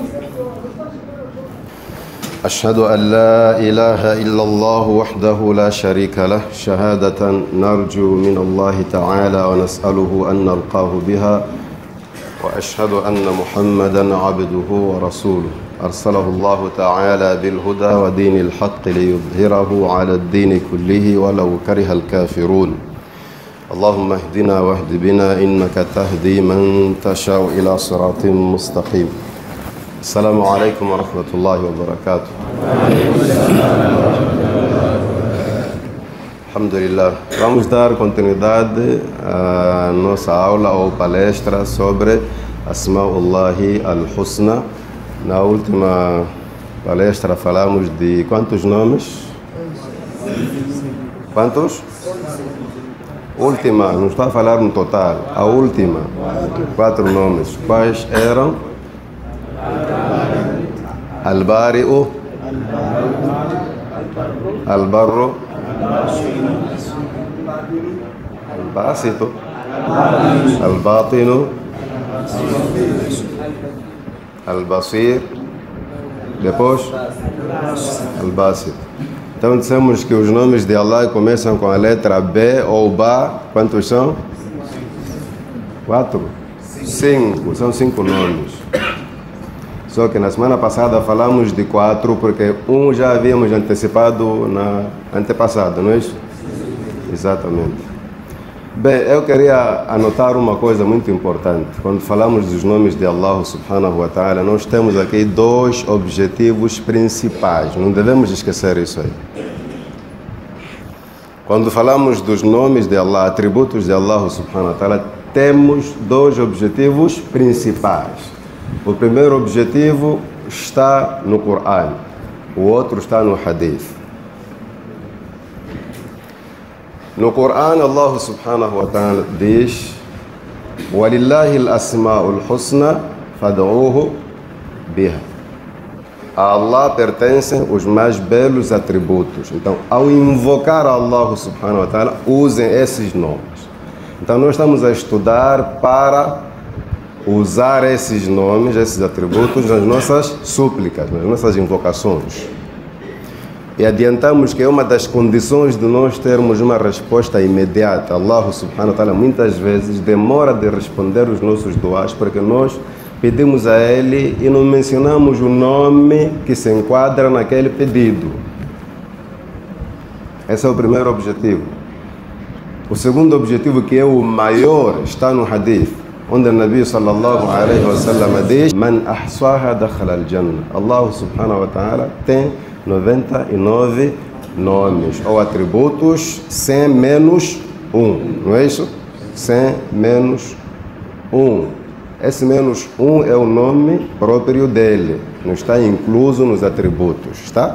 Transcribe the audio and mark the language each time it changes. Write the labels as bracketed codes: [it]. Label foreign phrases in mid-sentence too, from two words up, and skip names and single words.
[ar] أشهد أن لا إله إلا الله وحده لا شريك له شهادة نرجو من الله تعالى ونسأله أن نلقاه بها، وأشهد أن محمدًا عبده ورسوله أرسله الله تعالى بالهدى ودين الحق ليظهره على الدين كله ولو كره الكافرون. اللهم اهدنا واهد بنا إنك تهدي من تشاء إلى صراط مستقيم. السلام عليكم ورحمة الله وبركاته. Alhamdulillah. [pt] Vamos dar continuidade à nossa aula ou palestra sobre [ar] أسماء الله الحسنى. [pt] Na última palestra falamos de quantos nomes? Quantos? Última, não estou a falar no total. A última, 4 nomes. Quais eram? Al-Bari'u, Al-Barru, Al-Basitu, Al-Batinu, Al-Basir, depois Al-Basit. Então dissemos que os nomes de Allah começam com a letra B ou Ba. Quantos são? 4? 5. São 5 nomes. Só que na semana passada falamos de 4 porque um já havíamos antecipado na antepassada, não é isso? Exatamente. Bem, eu queria anotar uma coisa muito importante. Quando falamos dos nomes de Allah [ar] سبحانه وتعالى, [pt] nós temos aqui 2 objetivos principais. Não devemos esquecer isso aí. Quando falamos dos nomes de Allah, atributos de Allah [ar] سبحانه وتعالى, [pt] temos 2 objetivos principais. O primeiro objetivo está no Coran, o outro está no Hadith. No Coran, Allah [ar] سبحانه وتعالى [pt] diz: [ar] وَلِلَّهِ الْأَسْمَاءُ الْحُسْنَى فَادْعُوهُ بِهَا. [pt] A Allah pertencem os mais belos atributos. Então, ao invocar Allah [ar] سبحانه وتعالى, [pt] usem esses nomes. Então, nós estamos a estudar para usar esses nomes, esses atributos nas nossas súplicas, nas nossas invocações. E adiantamos que é uma das condições de nós termos uma resposta imediata. Allah [ar] سبحانه وتعالى [pt] muitas vezes demora de responder os nossos duás porque nós pedimos a Ele e não mencionamos o nome que se enquadra naquele pedido. Esse é o primeiro objetivo. O segundo objetivo, que é o maior, está no Hadith, onde o Nabi [ar] صلى الله عليه وسلم [pt] diz: [ar] من أحصاها دخل الجنة. [pt] Allah [ar] سبحانه وتعالى [pt] tem 99 nomes ou atributos, 100 menos 1, não é isso? 100 menos 1. Esse menos 1 é o nome próprio dele, não está incluso nos atributos, está?